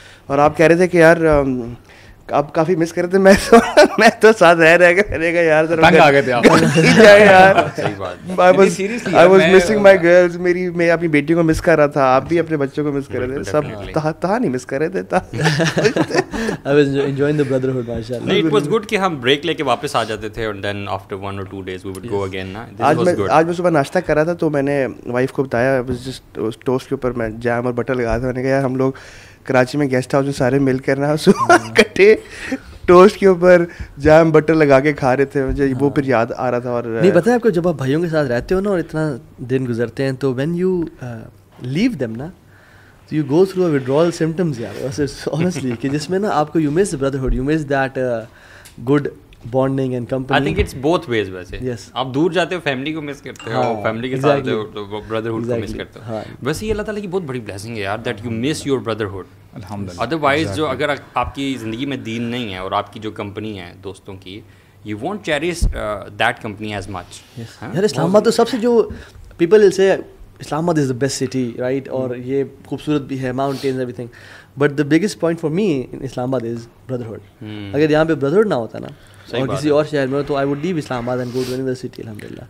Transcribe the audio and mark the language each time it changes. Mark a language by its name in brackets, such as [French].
[Urdu] اور آپ کہہ رہے تھے کہ یار آپ کافی مس کر رہے تھے. میں تو ساتھ رہ گا یار, تنگ آ گئے تھے آپ. [English] I was missing my girls. [Urdu] میں اپنی بیٹیوں کو مس کر رہا تھا, آپ بھی اپنے بچوں کو مس کر رہے تھے, سب تہا نہیں مس کر رہے تھے. [English] I was enjoying the brotherhood ماشاءاللہ. It was good [Urdu] کہ ہم بریک لے کے واپس آ جاتے تھے, [English] and then after 1 or 2 days we would go again. [Urdu] آج میں صبح ناشتہ کر رہا تھا تو میں نے وائف کو بتایا, ٹوسٹ کے اوپر میں جیم اور بٹر لگایا تھا. میں نے کہا یار ہم لوگ کراچی میں گیسٹ ہاؤس میں سارے مل کر نا صبح کٹے ٹوسٹ کے اوپر جیم بٹر لگا کے کھا رہے تھے. مجھے وہ پھر یاد آ رہا تھا. اور نہیں پتہ ہے آپ کو, جب آپ بھائیوں کے ساتھ رہتے ہو نا اور اتنا دن گزرتے ہیں تو [English] when you leave them نا you go through a withdrawal symptoms [Urdu] یار honestly, کہ جس میں نا آپ کو [English] You miss brotherhood, you miss that good bonding and company. I think it's both ways ویسے. Yes. [Urdu] آپ دور جاتے ہو فیملی کو مس کرتے ہو, فیملی کے ساتھ brotherhood کو مس کرتے ہو. ویسے یہ اللہ تعالیٰ کی بہت بڑی blessing ہے یار, [English] that you miss your brotherhood. [Arabic] الحمدللہ. [Urdu] Otherwise جو اگر آپ کی زندگی میں دین نہیں ہے اور آپ کی جو کمپنی ہے دوستوں کی, [English] you won't cherish that company as much. یار Islamabad تو سب سے جو people will say Islamabad is the best city, right, [Urdu] اور یہ خوبصورت بھی ہے, [English] mountains, everything, but the biggest point for me in Islamabad is brotherhood. [Urdu] اگر یہاں پہ brotherhood نہ ہوتا نا اور کسی اور شہر میں, تو [English] I would leave Islamabad and go to any other city [Urdu] الحمدللہ.